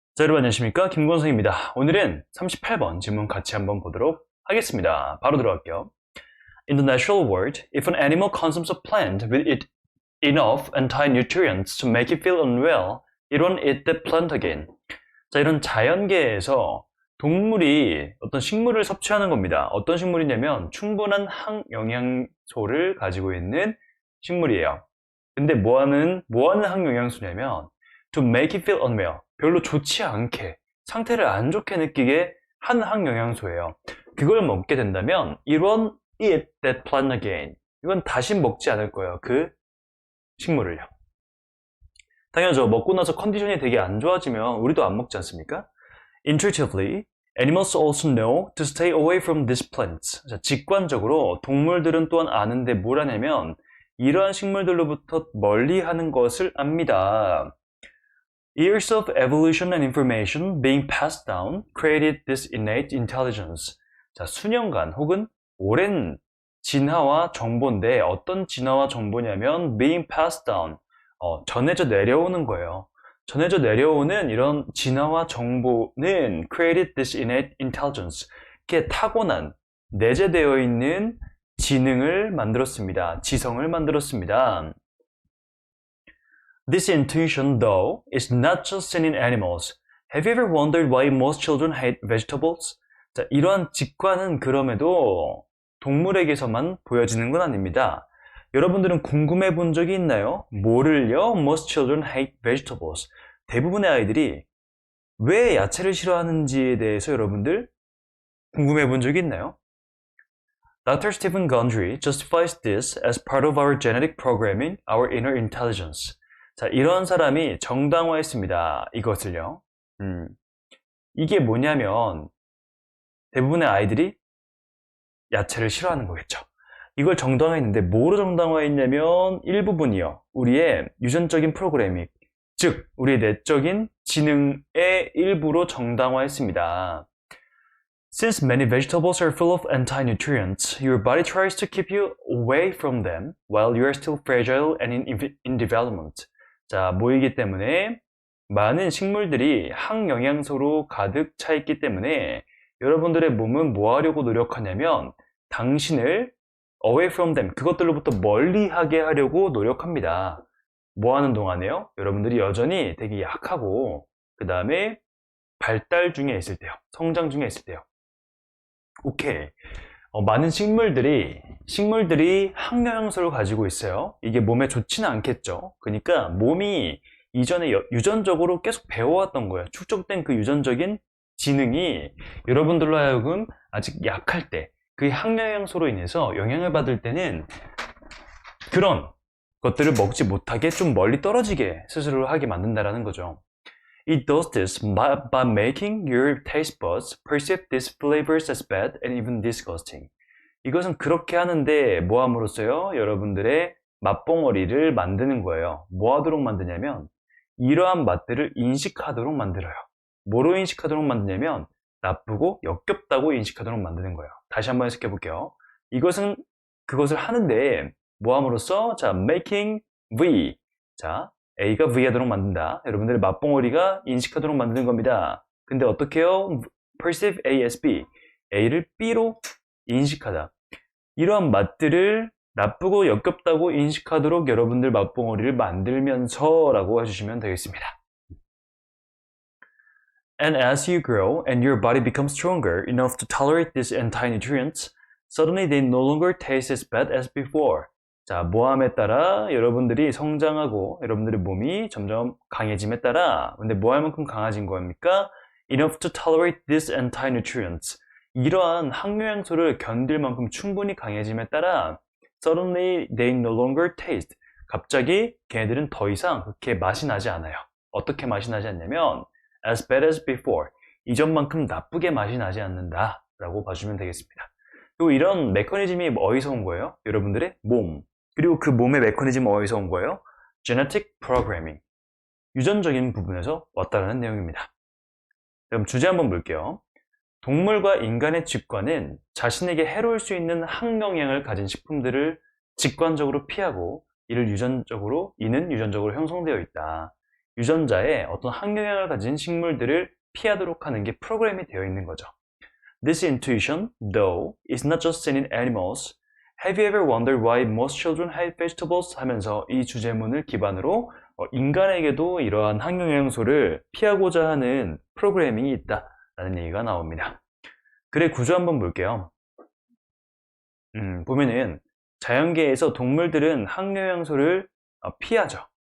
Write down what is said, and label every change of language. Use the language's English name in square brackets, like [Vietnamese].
[Korean] 자, 여러분 안녕하십니까? 김권성입니다. 오늘은 38번 질문 같이 한번 보도록 하겠습니다. 바로 들어갈게요. [English] In the natural world, if an animal consumes a plant with it enough anti-nutrients to make it feel unwell, it won't eat that plant again. [Korean] 자, 이런 자연계에서 동물이 어떤 식물을 섭취하는 겁니다. 어떤 식물이냐면 충분한 항영양소를 가지고 있는 식물이에요. 근데 뭐하는 항영양소냐면 [English] to make it feel unwell. [Korean] 별로 좋지 않게, 상태를 안 좋게 느끼게 한 항영양소예요. 그걸 먹게 된다면 [English] it won't eat that plant again. [Korean] 이건 다시 먹지 않을 거예요. 그 식물을요. 당연하죠. 먹고 나서 컨디션이 되게 안 좋아지면 우리도 안 먹지 않습니까? [English] Intuitively, animals also know to stay away from these plants. [Korean] 자, 직관적으로 동물들은 또한 아는데 뭘 하냐면 이러한 식물들로부터 멀리하는 것을 압니다. [English] Years of evolution and information being passed down created this innate intelligence. [Korean] 자, 수년간 혹은 오랜 진화와 정보인데 어떤 진화와 정보냐면 [English] being passed down, [Korean] 전해져 내려오는 거예요. 전해져 내려오는 이런 진화와 정보는 [English] created this innate intelligence. [Korean] 이렇게 타고난, 내재되어 있는 지능을 만들었습니다. 지성을 만들었습니다. [English] This intuition, though, is not just seen in animals. Have you ever wondered why most children hate vegetables? [Korean] 자, 이러한 직관은 그럼에도 동물에게서만 보여지는 건 아닙니다. 여러분들은 궁금해 본 적이 있나요? 뭐를요? [English] Most children hate vegetables. [Korean] 대부분의 아이들이 왜 야채를 싫어하는지에 대해서 여러분들 궁금해 본 적이 있나요? [English] Dr. Stephen Gundry justifies this as part of our genetic programming, our inner intelligence. [Korean] 자, 이런 사람이 정당화했습니다. 이것을요. 이게 뭐냐면 대부분의 아이들이 야채를 싫어하는 거겠죠. 이걸 정당화했는데 뭐로 정당화했냐면 일부분이요. 우리의 유전적인 프로그래밍, 즉 우리의 내적인 지능의 일부로 정당화했습니다. [English] Since many vegetables are full of anti-nutrients, your body tries to keep you away from them while you are still fragile and in development. [Korean] 자, 뭐이기 때문에 많은 식물들이 항영양소로 가득 차 있기 때문에 여러분들의 몸은 뭐 하려고 노력하냐면 당신을 [English] away from them, [Korean] 그것들로부터 멀리하게 하려고 노력합니다. 뭐 하는 동안에요? 여러분들이 여전히 되게 약하고 그 다음에 발달 중에 있을 때요. 성장 중에 있을 때요. 오케이. 많은 식물들이 항영양소를 가지고 있어요. 이게 몸에 좋지는 않겠죠. 그러니까 몸이 이전에 유전적으로 계속 배워왔던 거예요. 축적된 그 유전적인 지능이 여러분들로 하여금 아직 약할 때 그 항영양소로 인해서 영향을 받을 때는 그런 것들을 먹지 못하게 좀 멀리 떨어지게 스스로를 하게 만든다라는 거죠. [English] It does this by making your taste buds perceive these flavors as bad and even disgusting. [Korean] 이것은 그렇게 하는데 뭐 함으로써요? 여러분들의 맛봉어리를 만드는 거예요. 뭐 하도록 만드냐면 이러한 맛들을 인식하도록 만들어요. 뭐로 인식하도록 만드냐면 나쁘고 역겹다고 인식하도록 만드는 거예요. 다시 한번 해석해 볼게요. 이것은 그것을 하는데 뭐 함으로써 자, making V. 자, A가 V 하도록 만든다. 여러분들의 맛봉어리가 인식하도록 만드는 겁니다. 근데 어떻게 해요? [English] perceive A as B. [Korean] A를 B로 인식하다. 이러한 맛들을 나쁘고 역겹다고 인식하도록 여러분들 맛봉어리를 만들면서 라고 해주시면 되겠습니다. [English] And as you grow and your body becomes stronger enough to tolerate these anti-nutrients, suddenly they no longer taste as bad as before. [Korean] 자, 모함에 따라 여러분들이 성장하고 여러분들의 몸이 점점 강해짐에 따라 근데 뭐 할 만큼 강해진 겁니까? [English] Enough to tolerate these anti-nutrients. [Korean] 이러한 항영양소를 견딜 만큼 충분히 강해짐에 따라 [English] suddenly they no longer taste. [Korean] 갑자기 걔네들은 더 이상 그렇게 맛이 나지 않아요. 어떻게 맛이 나지 않냐면 [English] as bad as before. [Korean] 이전만큼 나쁘게 맛이 나지 않는다 라고 봐주면 되겠습니다. 그리고 이런 메커니즘이 어디서 온 거예요? 여러분들의 몸. 그리고 그 몸의 메커니즘은 어디서 온 거예요? [English] genetic programming. [Korean] 유전적인 부분에서 왔다는 내용입니다. 그럼 주제 한번 볼게요. 동물과 인간의 직관은 자신에게 해로울 수 있는 항영양을 가진 식품들을 직관적으로 피하고 이는 유전적으로 형성되어 있다. 유전자에 어떤 항영향을 가진 식물들을 피하도록 하는 게 프로그램이 되어 있는 거죠. [English] This intuition, though, is not just seen in animals. Have you ever wondered why most children hate vegetables? [Korean] 하면서 이 주제문을 기반으로 인간에게도 이러한 항영양소를 피하고자 하는 프로그래밍이 있다라는 얘기가 나옵니다. 글의 구조 한번 볼게요. 보면은 자연계에서 동물들은 항영양소를 피하죠.